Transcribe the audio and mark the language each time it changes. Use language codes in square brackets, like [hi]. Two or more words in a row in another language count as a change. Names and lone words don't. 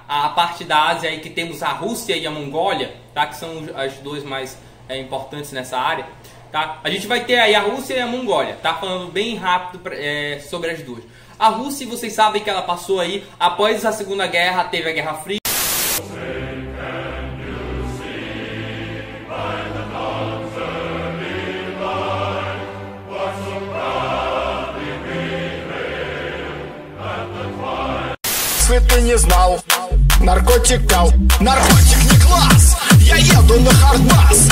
[pt] A parte da Ásia aí que temos a Rússia e a Mongólia, tá? Que são as duas mais importantes nessa área, tá? A gente vai ter aí a Rússia e a Mongólia, tá? Falando bem rápido sobre as duas. A Rússia, vocês sabem que ela passou aí, após a Segunda Guerra, teve a Guerra Fria. [ru] Ты не знал, наркотик не класс, я еду на хардбас.